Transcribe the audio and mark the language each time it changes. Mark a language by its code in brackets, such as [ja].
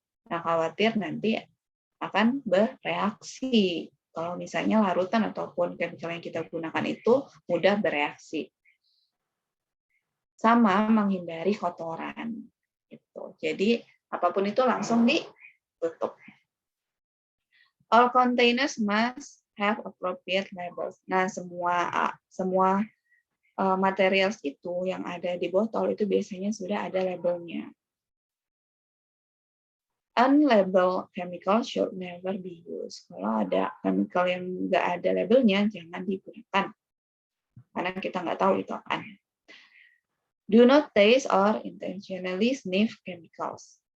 [id] Nah, khawatir nanti akan bereaksi. Kalau misalnya larutan ataupun chemical yang kita gunakan itu mudah bereaksi. Sama menghindari kotoran. Gitu. Jadi apapun itu langsung ditutup. [en] All containers must have appropriate labels. [id] Nah, semua materials itu yang ada di botol itu biasanya sudah ada labelnya. [en] Unlabeled chemical should never be used. [id] Kalau ada chemical yang nggak ada labelnya, jangan digunakan. Karena kita nggak tahu itu apaan. [en] Do not taste or intentionally sniff chemicals.